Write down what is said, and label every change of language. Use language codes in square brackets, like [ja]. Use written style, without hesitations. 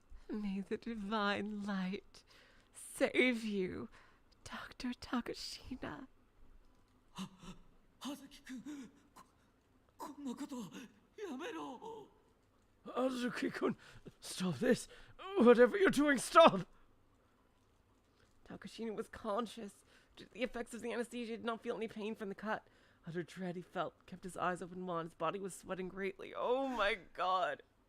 [en] May the divine light save you, Dr. Takashina. [ja] Hazuki-kun, こんなことやめろ。 [en] Hazuki-kun, stop this. Whatever you're doing, stop. Takashina was conscious. Due to the effects of the anesthesia, he did not feel any pain from the cut. Utter dread he felt, kept his eyes open wide. His body was sweating greatly. Oh my god.